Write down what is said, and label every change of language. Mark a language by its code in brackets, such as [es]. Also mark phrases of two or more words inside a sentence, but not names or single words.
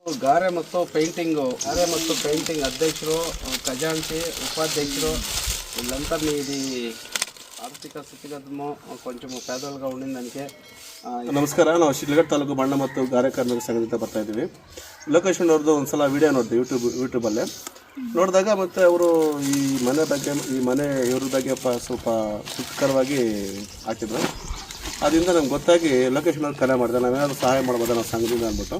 [kn] ಗಾರೆ ಮತ್ತು ಪೇಂಟಿಂಗ್ [te] అధ్యక్షులు ఖజాంచి ఉపాధ్యక్షులు వీళ్ళంతా మీది ఆర్థిక స్థితిగతుము కొంచెం పేదలుగా ఉండిందానికి [kn] ನಮಸ್ಕಾರ. ನಾವು ಶಿಡ್ಲಘಟ್ಟ ತಾಲೂಕು ಬಣ್ಣ ಮತ್ತು ಗಾರೆ ಕಾರ್ಮಿಕ ಸಂಘದಿಂದ ಬರ್ತಾ ಇದ್ದೀವಿ. ಲೋಕೇಶನ್ ಅವ್ರದ್ದು ಒಂದು ಸಲ ವಿಡಿಯೋ ನೋಡಿದೆ ಯೂಟ್ಯೂಬಲ್ಲೇ ನೋಡಿದಾಗ ಮತ್ತು ಅವರು ಈ ಮನೆ ಇವ್ರ ಬಗ್ಗೆ ಸ್ವಲ್ಪ ಸುಖಕರವಾಗಿ ಹಾಕಿದ್ರು. ಅದರಿಂದ ನಮ್ಗೆ ಗೊತ್ತಾಗಿ ಲೊಕೇಶನ್ ಅವ್ರು ಕರೆ ಮಾಡಿದೆ, ನಾವೇನಾದರೂ ಸಹಾಯ ಮಾಡ್ಬೋದಾ ನಾವು ಸಂಘದಿಂದ ಅಂದ್ಬಿಟ್ಟು.